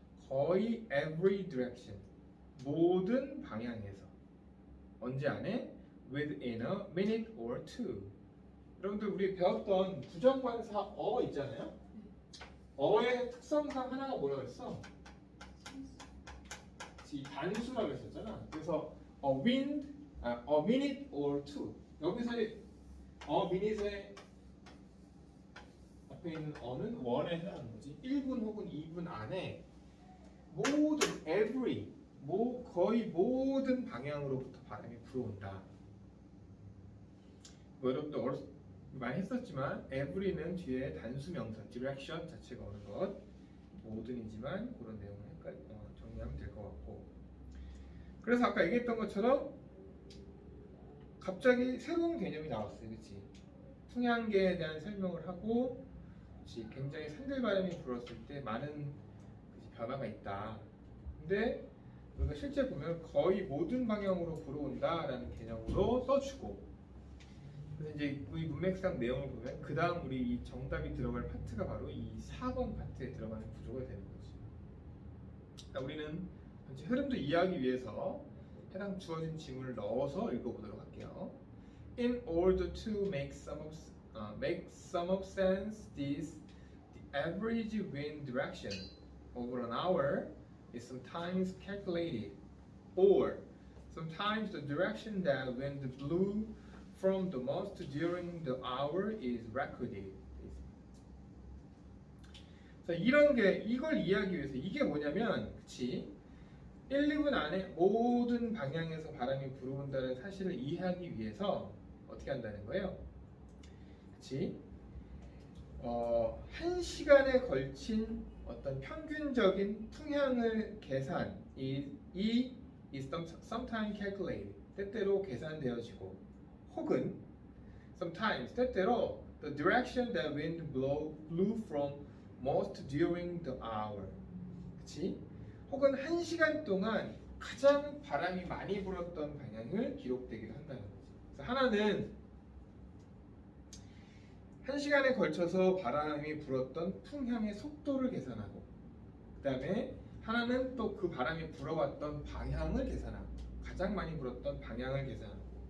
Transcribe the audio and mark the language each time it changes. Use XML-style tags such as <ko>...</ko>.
<ko>거의</ko> <en>every direction</en> <ko>모든 방향에서. 언제 안에?</ko> <en>within a minute or two.</en> <ko>여러분들 우리 배웠던 부정관사 있잖아요. 어의 특성상 하나가 뭐라고 했어? 단수라고 했었잖아. 그래서</ko> <en>a minute or two.</en> <ko>여기서의 a minute의 앞에 있는 어는 원에 해당하는 거지. 1분 혹은 2분 안에 모든 every 거의 모든 방향으로부터 바람이 불어온다. 뭐 여러분도 많이 했었지만 every는 뒤에 단수 명사 direction 자체가 오는 것 모든이지만 그런 내용을 정리하면 될 것 같고. 그래서 아까 얘기했던 것처럼 갑자기 새로운 개념이 나왔어요. 그치? 풍량계에 대한 설명을 하고 그치? 굉장히 산들바람이 불었을 때 많은 그치? 변화가 있다. 근데 우리가 실제 보면 거의 모든 방향으로 불어온다라는 개념으로 써주고 그래서 이제 우리 문맥상 내용을 보면 그 다음 우리 이 정답이 들어갈 파트가 바로 이 4번 파트에 들어가는 구조가 되는 거지. 그러니까 우리는 전체 흐름도 이해하기 위해서 해당 주어진 지문을 넣어서 읽어보도록 할게요.</ko> <en>In order to make some of sense, the average wind direction over an hour is sometimes calculated, or sometimes the direction that wind blew from the most during the hour is recorded.</en> <ko>자, 이걸 이해하기 위해서 이게 뭐냐면, 그치? 1, 2분 안에 모든 방향에서 바람이 불어온다는 사실을 이해하기 위해서 어떻게 한다는 거예요? 그치? 1시간에 걸친 어떤 평균적인 풍향을 계산,</ko> <en>is sometimes calculated,</en> <ko>때때로 계산되어지고, 혹은 sometimes, 때때로</ko> <en>the direction that wind blew from most during the hour,</en> <ko>그치? 혹은 1시간 동안 가장 바람이 많이 불었던 방향을 기록되기도 한다는 거지. 그래서 하나는 1시간에 걸쳐서 바람이 불었던 풍향의 속도를 계산하고, 그 다음에 하나는 또 그 바람이 불어왔던 방향을 계산하고, 가장 많이 불었던 방향을 계산하고.</ko>